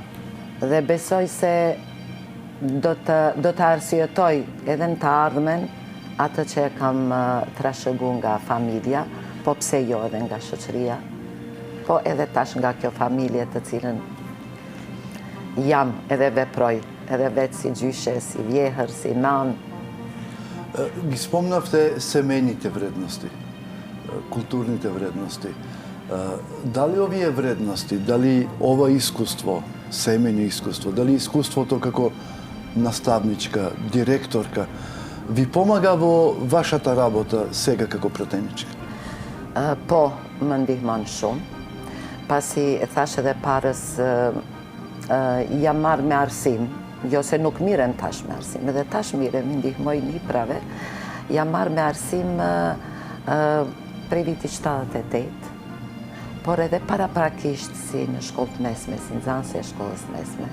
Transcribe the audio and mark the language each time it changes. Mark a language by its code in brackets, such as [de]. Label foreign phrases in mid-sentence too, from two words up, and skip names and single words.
[sq] Dhe besoj se do të arsyetoj edhe në të ardhmen atë që kam trashëgu nga familja, po pse jo edhe nga shoqëria, po edhe tash nga kjo familje të cilën jam edhe veproj, edhe vetë si gjyshe, si vjehër, si nan. [mk] Ги спомнавте семејните вредности, културните вредности. Дали овие вредности, дали ова искуство, семејно искуство, дали искуството како наставничка, директорка, ви помага во вашата работа сега како пратеничка? [sq] Po, më ndihmon shumë, pasi e thash edhe parës, jam marrë me arsim, jo se nuk mirem tash me arsim, edhe tash mirem, ndihmoj librave, jam marrë me arsim prej viti 78, por edhe paraprakisht si në shkollë të mesme, si nxënëse e shkollës mesme.